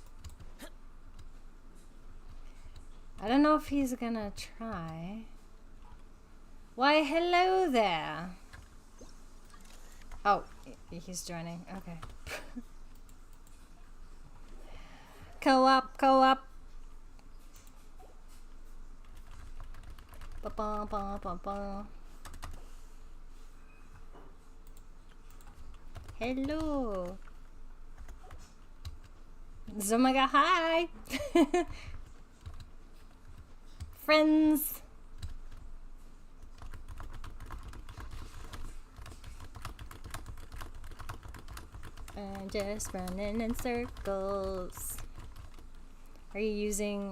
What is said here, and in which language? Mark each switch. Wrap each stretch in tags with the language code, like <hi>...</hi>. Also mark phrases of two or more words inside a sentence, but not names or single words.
<en>I don't know if he's gonna try. Why, hello there. Oh, he's joining. Okay. Co-op, co-op. Ba-ba-ba-ba-ba. Hello. Zomaga, hi. Friends. And just running in circles. Are you using</en>